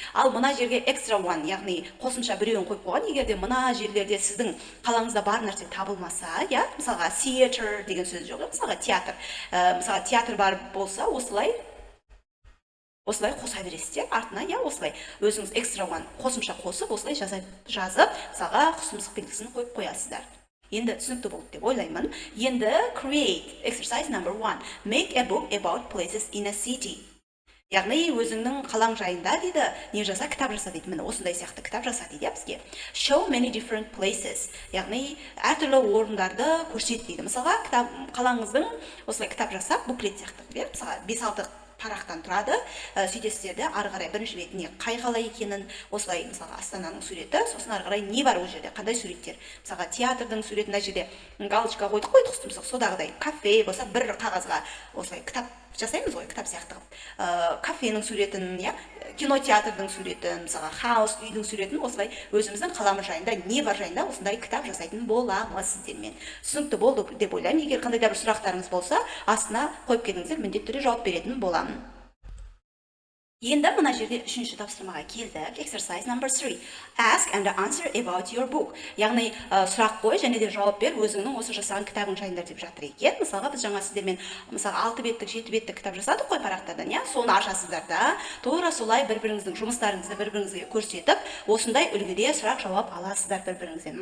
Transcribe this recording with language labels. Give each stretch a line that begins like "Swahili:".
Kazakh: Ал мына жерге extra one, яғни қосымша біреуін қойып қойған, егерде мына жерлерде сіздің қалаңызда бар нәрсе табылмаса, мысалға theater деген сөз жоқ, мысалға театр бар болса, осылай қоса бересіздер, артына, осылай өзіңіз extra one қосымша қосып, осылай жазып, мысалға құстұмсық белгісін қойып қоясыздар. Енді түсінікті болды деп ойлаймын.
English: Енді create, exercise number 1, make a book about places in a city.
Kazakh: Яғни өзіңнің қалаң жайында дейді, не жаса, кітап жаса дейді. Міне осындай сияқты кітап жаса дейді бізге.
English: Show many different places.
Kazakh: Яғни әртүрлі орындарды көрсет дейді. Мысалға қалаңыздың осылай кітап жасап, буклет сияқты, мысалға 5-6 парақтан тұрады. Сөйтесіздерді ары қарай бірінші бетіне қай қала екенін, осылай мысалға Астананың суреті, сосын ары қарай не бар ол жерде, қандай суреттер. Мысалға театрдың суретін мына жерде галочка қойдық, құстұмсық, содағыдай кафе болса бір қағазға осылай кітап жасаймыз ғой, кітап сияқты. Кафенің суретін, кинотеатрдың суретін, мысалға хаус, үйдің суретін, осылай өзіміздің қаламыз жайында, не бар жайында осындай кітап жасайтын боламыз сіздермен. Түсінікті болды деп ойлаймын. Егер қандай да бір сұрақтарыңыз болса, астына қойып келіңіздер, міндетті түрде жауап беретін боламын. Енді мына жерде 3-ші тапсырмаға келдік.
English: Exercise number 3. Ask and answer about your book.
Kazakh: Яғни сұрақ қой және де жауап бер өзіңнің осы жасаған кітабың жайында деп жатыр екен. Мысалға біз жаңа сіздермен 6 беттік, 7 беттік кітап жасадық қой парақтардан, соны ашасыздар да, тура солай бір-біріңіздің жұмыстарыңызды бір-біріңізге көрсетіп, осындай үлгіде сұрақ жауап аласыздар бір-біріңізден.